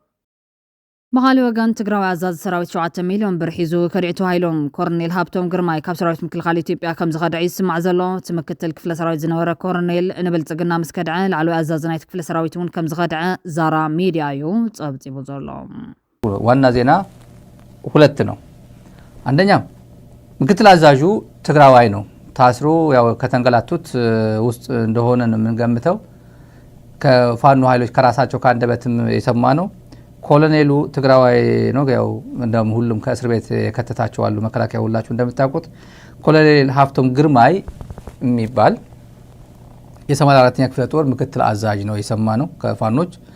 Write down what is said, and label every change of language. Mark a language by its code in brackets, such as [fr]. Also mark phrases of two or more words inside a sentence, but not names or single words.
[ti] በኻልእ ወገን ትግራዊ ኣዛዚ ሰራዊት 7 ሚልዮን ብር ሒዙ ከዲዕቱ ሃይሎም ኮርኔል ሃብቶም ግርማይ ካብ ሰራዊት ምክልኻል ኢትዮጵያ ከም ዝኸድዐ ይስማዕ ዘሎ እቲ ምክትል ክፍለ ሰራዊት ዝነበረ ኮርኔል ንብልጽግና ምስ ከድዐ ላዕለዋይ ኣዛዚ ናይቲ ክፍለ ሰራዊት እውን ከም ዝኸድዐ ዛራ ሚድያ እዩ ጸብጺቡ ዘሎ [am] ዋና ዜና ሁለት ነው አንደኛ ምክትል አዛዡ ትግራዋይ ነው ታስሮ ያው ከተንገላቱት ውስጥ እንደሆነ ነው የምንገምተው ከፋኖ ኃይሎች ከራሳቸው ካንደበትም የሰማ ነው ኮሎኔሉ ትግራዋይ ነው ያው እንደም ሁሉም ከእስር ቤት የከተታቸው አሉ መከላከያ ሁላችሁ እንደምታውቁት ኮሎኔል ሀብቶም ግርማይ የሚባል የ84ኛ ክፍለ ጦር ምክትል አዛዥ ነው የሰማ ነው ከፋኖች